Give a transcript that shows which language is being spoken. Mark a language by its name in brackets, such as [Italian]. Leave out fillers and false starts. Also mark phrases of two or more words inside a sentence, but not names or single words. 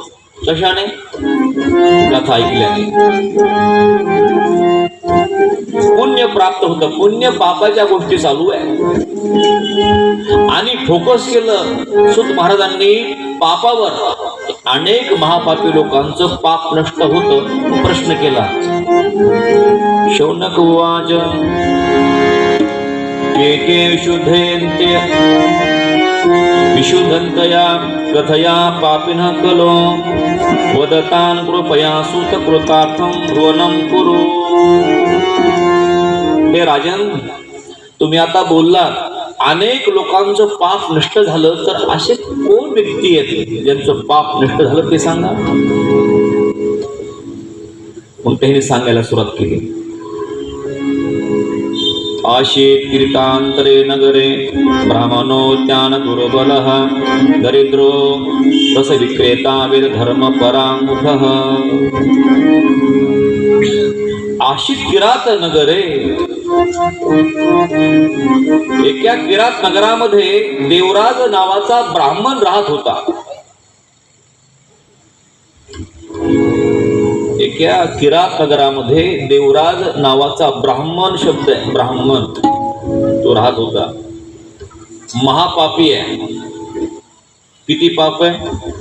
[Marathi] कशाने? कथा ऐकल्याने. पुण्य प्राप्त होतं. पुण्य पापाच्या गोष्टी चालू आहे. आणि फोकस केलं सूत महाराजांनी पापावर. अनेक महापापी लोकांचं पाप नष्ट होतं. प्रश्न केला. [Sanskrit] शौनक उवाच के शुद्धेन्त्य विशुद्धन्तया कथया पापिनः खलो वदतान् कृपया सूतकृतार्थं भ्रुवनं कुरु. [Marathi] हे राजन, तुम्ही आता बोललात अनेक लोकांचं पाप नष्ट झालं, तर असे कोण व्यक्ती आहेत ज्यांचं पाप नष्ट झालं ते सांगा. मग त्यांनी सांगायला सुरुवात केली. [Sanskrit] आशीत कीर्तांतरे नगरे ब्राह्मणोद्यान दुर्बलः दरिद्रो रस विक्रेता वेद धर्म परामुखः. आशीत किरात नगरे. [Marathi] एका किरात नगरामध्ये देवराज नावाचा ब्राह्मण राहत होता. एका किरात नगरामध्ये देवराज नावाचा ब्राह्मण शब्द आहे, ब्राह्मण, तो राहत होता. महापापी आहे. किती पाप आहे?